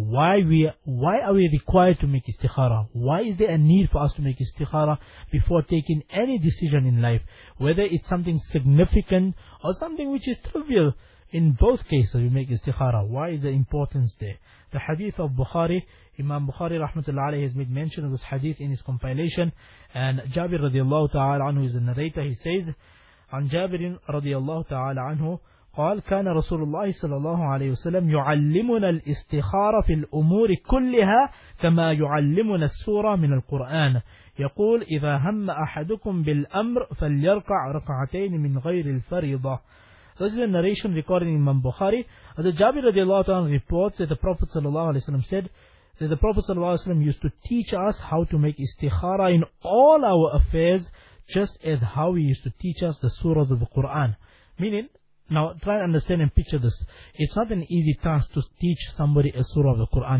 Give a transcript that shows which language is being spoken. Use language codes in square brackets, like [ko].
[en] Why are we required to make istikhara? Why is there a need for us to make istikhara before taking any decision in life? Whether it's something significant or something which is trivial. In both cases, we make istikhara. Why is the importance there? The hadith of Bukhari, Imam Bukhari rahmatullahi alayhi, has made mention of this hadith in his compilation. And Jabir radiallahu ta'ala anhu is the narrator. He says, [ar] عن جابر رضي الله تعالى عنه قال كان رسول الله صلى الله عليه وسلم يعلمنا الاستخارة في الأمور كلها كما يعلمنا السورة من القرآن يقول إذا هم أحدكم بالأمر فليركع ركعتين من غير الفريضة. [en] This is a narration recording in Imam Bukhari. Jabir [ar] رضي الله تعالى عنه [en] reports that the Prophet صلى الله عليه وسلم said that the Prophet صلى الله عليه وسلم used to teach us how to make استخارة in all our affairs, just as how he used to teach us the surahs of the Quran. Meaning, now try and understand and picture this. It's not an easy task to teach somebody a surah of the Quran.